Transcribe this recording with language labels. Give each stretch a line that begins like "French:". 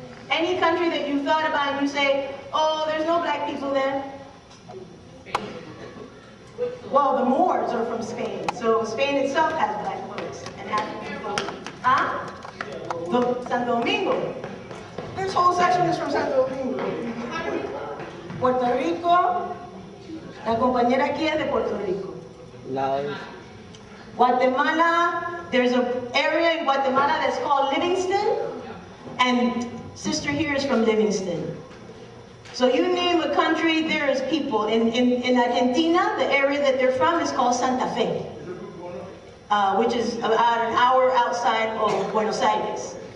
English: Any country that you thought about and you say, oh, there's no black people there. Well, the Moors are from Spain, so Spain itself has black folks and African folks. Huh? Santo Domingo. This whole section is from Santo Domingo. Puerto Rico.
Spanish: La compañera aquí es de Puerto Rico.
English: Laos. Guatemala, there's an area in Guatemala that's called Livingston, and sister here is from Livingston. So you name a country, there is people. In Argentina, the area that they're from is called Santa Fe, which is about an hour outside of Buenos Aires.